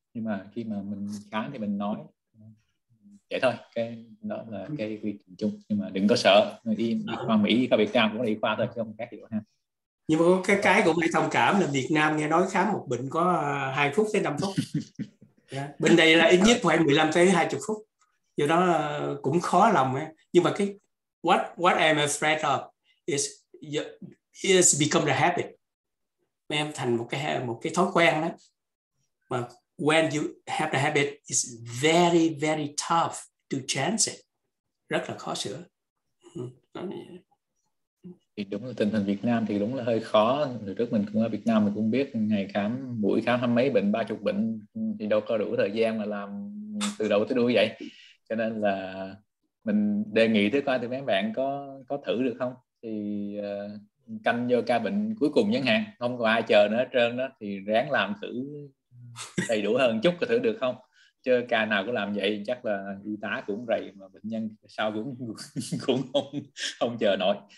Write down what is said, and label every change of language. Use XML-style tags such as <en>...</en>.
<vi>Nhưng mà khi mà mình khám thì mình nói vậy thôi, cái đó là cái quy trình chung. Nhưng mà đừng có sợ, y khoa Mỹ, y khoa Việt Nam cũng là y khoa thôi chứ không khác gì ha. Nhưng mà cái cũng phải thông cảm là Việt Nam nghe nói khám một bệnh có 2 phút tới 5 phút. Bên đây là ít nhất phải 15 tới 20 phút. Do đó cũng khó lòng ấy. Nhưng mà cái</vi> <en>what I'm afraid of is become the habit.</en> <vi>Em thành một cái thói quen đó.</vi> <en>Mà when you have the habit, it's very very tough to change it.</en> <vi>Rất là khó sửa. Thì đúng là tình hình Việt Nam thì đúng là hơi khó. Từ trước mình cũng ở Việt Nam mình cũng biết ngày khám buổi khám 20 mấy bệnh, 30 bệnh thì đâu có đủ thời gian mà làm từ đầu tới đuôi vậy. Cho nên là mình đề nghị tới coi thì mấy bạn có thử được không, thì canh vô ca bệnh cuối cùng chẳng hạn, không có ai chờ nữa hết trơn đó, thì ráng làm thử đầy đủ hơn chút có thử được không, chứ ca nào cũng làm vậy chắc là y tá cũng rầy, mà bệnh nhân sau cũng không chờ nổi.</vi>